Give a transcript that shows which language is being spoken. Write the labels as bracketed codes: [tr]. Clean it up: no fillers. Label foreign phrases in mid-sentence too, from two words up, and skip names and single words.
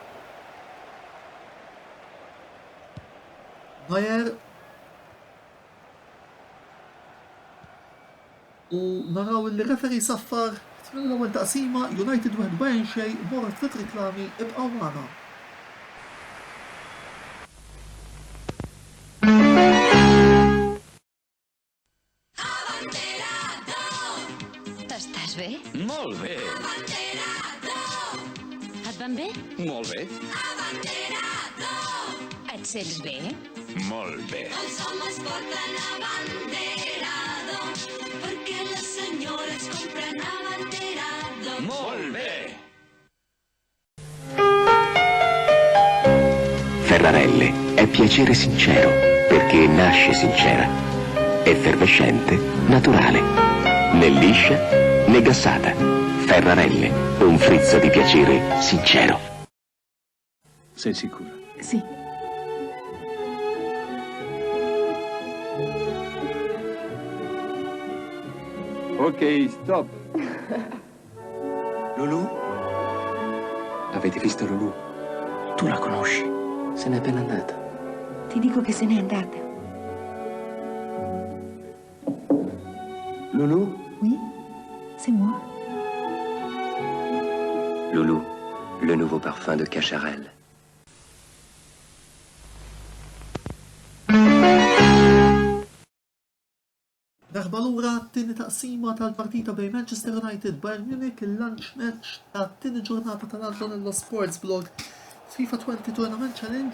[mt] Neuer. U naraw li referi saffar l-ewwel taqsima United wieħed Bayern xejn morret tliet riklami ibqgħu magħna. [ca] Estàs bé? Molt bé. Et van bé? Molt bé. Et sents bé? Molt bé. Els homes porten abanderado perquè les senyores compren abanderado. Molt bé. [it] Ferrarelle è piacere sincero perché nasce sincera, effervescente, naturale, né liscia né gassata. Ferrarelle, un frizzo di piacere sincero. Sei sicura? Sì. Ok, stop. Lulu? Avete visto Lulu? Tu la conosci? Se n'è appena andata. Ti dico che se n'è andata. Lulu? [fr] Oui, c'est moi. Lulu, le nouveau parfum de Cacharel. [mt] Darba lura t-tieni taqsima tal-partita bejn Manchester United Bayern Munich il- [en] lunch match [mt] ta' t-tieni ġurnata tal-Antonello Sports Blog FIFA 20 Tournament Challenge.